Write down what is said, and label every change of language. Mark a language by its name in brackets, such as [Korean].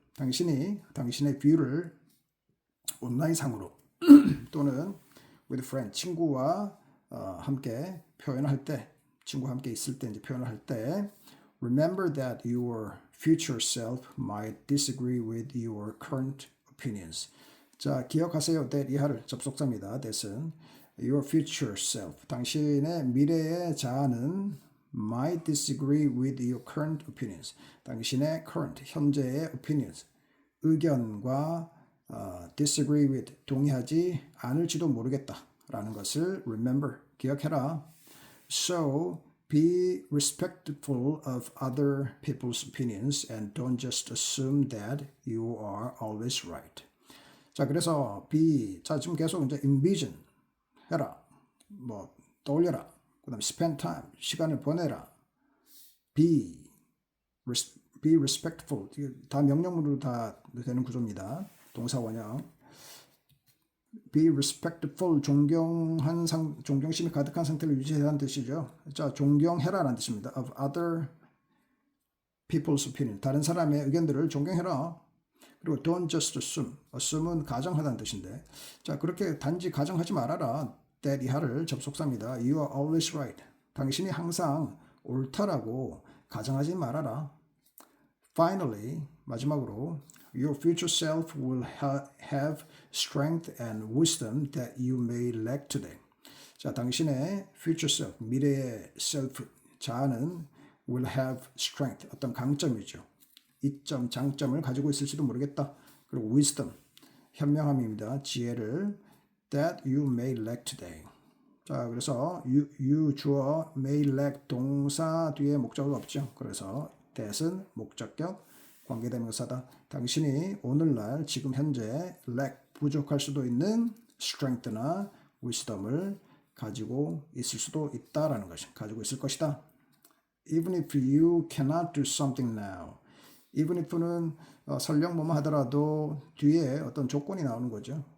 [Korean] 당신이 당신의 [English] view [Korean] 를 온라인상으로 또는 [English] with friend [Korean] 친구와 함께 표현을 할 때, 친구와 함께 있을 때 이제 표현을 할 때, [English] remember that your future self might disagree with your current opinions. [Korean] 자, 기억하세요. that 이하를 접속사입니다. [English] that은 your future self, [Korean] 당신의 미래의 자아는 [English] might disagree with your current opinions. [Korean] 당신의 current, 현재의 opinions, 의견과 [English] disagree with, [Korean] 동의하지 않을지도 모르겠다라는 것을 remember, 기억해라. [English] So, be respectful of other people's opinions and don't just assume that you are always right. [Korean] 자, 그래서 be, 자, 지금 계속 이제 envision 해라, 뭐 떠올려라, 그다음에 [English] spend time, [Korean] 시간을 보내라, [English] be respectful, [Korean] 다 명령문으로 다 되는 구조입니다. 동사 원형. Be respectful, 존경심이 가득한 상태를 유지해라는 뜻이죠. 자, 존경해라라는 뜻입니다. [English] Of other people's opinion, [Korean] 다른 사람의 의견들을 존경해라. 그리고 [English] don't just assume [Korean] 은 가정하다는 뜻인데, 자 그렇게 단지 가정하지 말아라. that 이하를 접속사입니다. [English] You are always right. [Korean] 당신이 항상 옳다라고 가정하지 말아라. [English] Finally, [Korean] 마지막으로 [English] your future self will have strength and wisdom that you may lack today. [Korean] 자, 당신의 future self, 미래의 self, 자아는 [English] will have strength, [Korean] 어떤 강점이죠. 이점, 장점을 가지고 있을지도 모르겠다. 그리고 wisdom, 현명함입니다. 지혜를 [English] that you may lack today. [Korean] 자, 그래서 you 주어 may lack 동사 뒤에 목적어가 없죠. 그래서 that은 목적격 관계대명사다. 당신이 오늘날 지금 현재 lack 부족할 수도 있는 strength나 wisdom을 가지고 있을 수도 있다라는 것이 가지고 있을 것이다. [English] Even if you cannot do something now. [Korean] even if는 설령 뭐뭐 하더라도 뒤에 어떤 조건이 나오는 거죠.